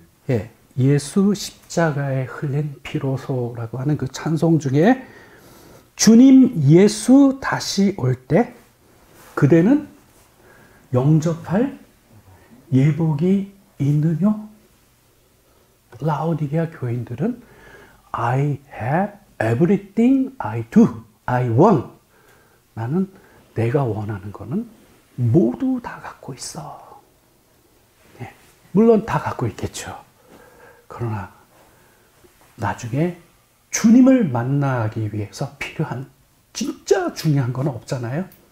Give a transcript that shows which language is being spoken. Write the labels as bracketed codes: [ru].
[ko] 예, 예수 십자가에 흘린 피로소라고 하는 그 찬송 중에 주님 예수 다시 올 때 그대는 영접할 예복이 있느뇨? 라오디게아 교인들은 [en] I have everything I do, I want. [ko] 나는 내가 원하는 거는 모두 다 갖고 있어. 네, 물론 다 갖고 있겠죠. 그러나 나중에 주님을 만나기 위해서 필요한 진짜 중요한 건 없잖아요.